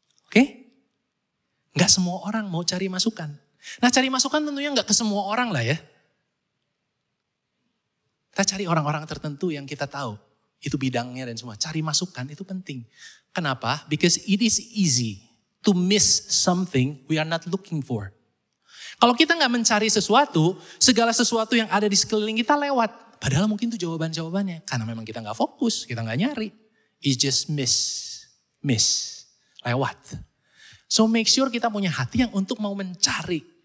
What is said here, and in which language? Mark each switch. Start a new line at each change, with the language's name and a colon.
Indonesian: Oke? Gak semua orang mau cari masukan. Nah cari masukan tentunya gak ke semua orang lah ya. Kita cari orang-orang tertentu yang kita tahu. Itu bidangnya dan semua. Cari masukan itu penting. Kenapa?
English: Because it is easy to miss something we are not looking for.
Indonesian: Kalau kita gak mencari sesuatu, segala sesuatu yang ada di sekeliling kita lewat. Padahal mungkin itu jawaban-jawabannya. Karena memang kita gak fokus, kita gak nyari.
English: It just miss.
Indonesian: Lewat.
English: So make sure
Indonesian: kita punya hati yang untuk mau mencari.